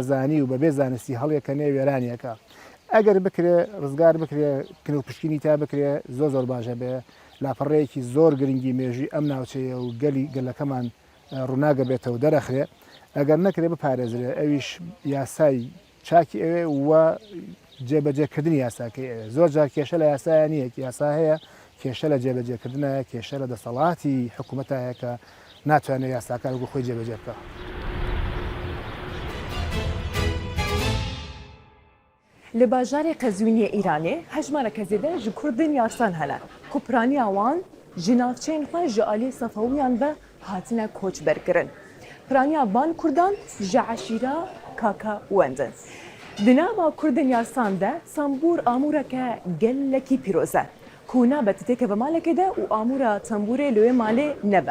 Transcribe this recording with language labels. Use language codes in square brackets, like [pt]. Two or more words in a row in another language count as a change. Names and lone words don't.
[ckb] نەزانی و بە بێ زانستی هەڵیەکە نێ وێرانیەکە ئەگەر بکرێ ڕزگار بکرێ کنە و پشکینی تا بکرێ زۆر باشە بێ لاپەڕەیەکی زۆر گرنگی مێژوی ئەم ناوچەیە و گەلەکەمان ڕووناگە بێتەوە دەرەخرێ ئەگەر نەکرێ بپارێزرێ ئەویش یاسای چاکی ئەوێ وە جێبەجێکردنی یاساکەی ئەوێ زۆر جار کێشە لە یاسایە نییە یاسا هەیە کێشە لە جێبەجێکردنە کێشە لە دەسەڵاتی حکوومەتایە کە ناتوانێت یاساکار وەکو خۆی جێبەجێ بکە. [ku] لە باژارێ قەزوینیە ئیرانێ هەژمارەکە زێدە ji Kurdên yarsan hene ku piraniya wan ji navçeyên xwe ji aliyê Sefewiyan ve hatine koçberkirin. Piraniya van Kurdan ji eşîra kaka wendin. Di nava Kurdên yarsan de sambûr amûreke gelekî pîroz e ku nabe titêke bi malekê de û amûra tembûrê li wê malê nebe.